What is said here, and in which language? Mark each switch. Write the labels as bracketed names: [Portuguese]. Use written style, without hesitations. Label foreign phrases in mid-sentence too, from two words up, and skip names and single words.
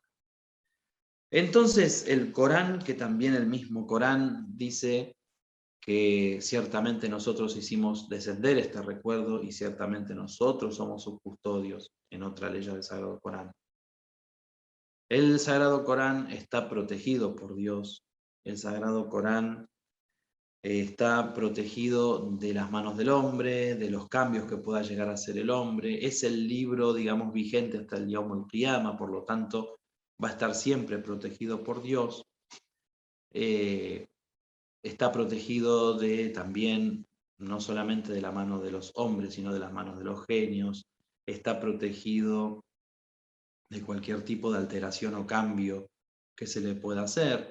[Spanish] Entonces el Corán, que también el mismo Corán dice que ciertamente nosotros hicimos descender este recuerdo y ciertamente nosotros somos sus custodios en otra ley del Sagrado Corán. El Sagrado Corán está protegido por Dios. El Sagrado Corán está protegido de las manos del hombre, de los cambios que pueda llegar a hacer el hombre. Es el libro, digamos, vigente hasta el [Arabic] يوم القيامة, [Spanish] por lo tanto, va a estar siempre protegido por Dios. Está protegido también, no solamente de la mano de los hombres, sino de las manos de los genios. Está protegido de cualquier tipo de alteración o cambio que se le pueda hacer.